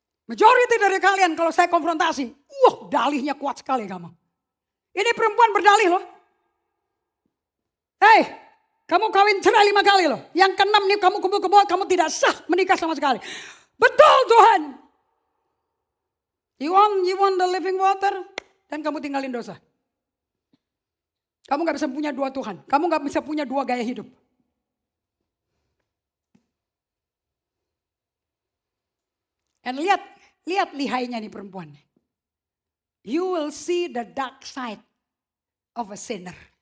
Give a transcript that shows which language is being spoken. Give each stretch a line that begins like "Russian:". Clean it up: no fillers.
Indonesian: Majority dari kalian kalau saya konfrontasi, dalihnya kuat sekali kamu. Ini perempuan berdalih loh. Hei, kamu kawin cerai 5 kali loh. Yang ke-6 nih kamu kumpul ke bawah, kamu tidak sah menikah sama sekali. Betul Tuhan.
English: You want the living water?
Indonesian: Dan kamu tinggalin dosa. Kamu gak bisa punya 2 Tuhan. Kamu gak bisa punya 2 gaya hidup. Dan lihat lihainya nih perempuan.
English: You will see the dark side of a sinner.